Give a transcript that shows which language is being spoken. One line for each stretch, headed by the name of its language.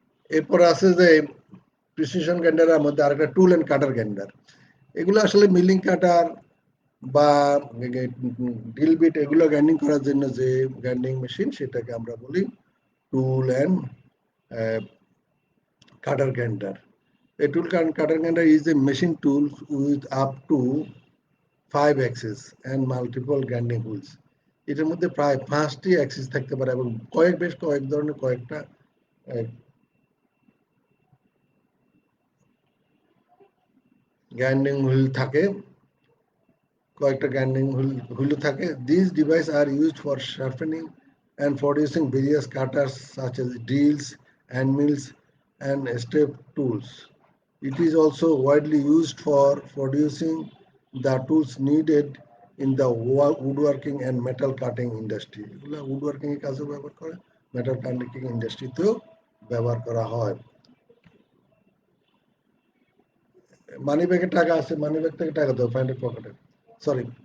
Bangla: এরপরে আছে যে প্রিসিশন গ্রাইন্ডারের মধ্যে আরেকটা টুল এন্ড কাটার গ্রাইন্ডার। এগুলো আসলে মিলিং কাটার বা ড্রিল বিট, এগুলো গ্রাইন্ডিং করার জন্য যে গ্রাইন্ডিং মেশিন, সেটাকে আমরা বলি টুল and cutter grinder.
English: A tool cutter grinder is a machine tool with up to 5 axes and multiple grinding wheels.
Bangla: এটার মধ্যে প্রায় 5টি অ্যাক্সিস থাকতে পারে এবং বেশ কয়েক ধরনের কয়েকটা গ্রাইন্ডিং হুইল থাকে, কয়েকটা গ্রাইন্ডিং হুইল থাকে।
English: These devices are used for sharpening and producing various cutters such as drills, hand mills, and step tools. It is also widely used for producing the tools needed in the woodworking and metal cutting industry.
Bangla: এগুলো woodworking এর কাজে ব্যবহার করে, metal cutting ইন্ডাস্ট্রিতেও ব্যবহার করা হয়। মানি ব্যাগে টাকা আছে, মানি ব্যাগ থেকে টাকা দাও, ফাইন্ড পকেটে। সরি।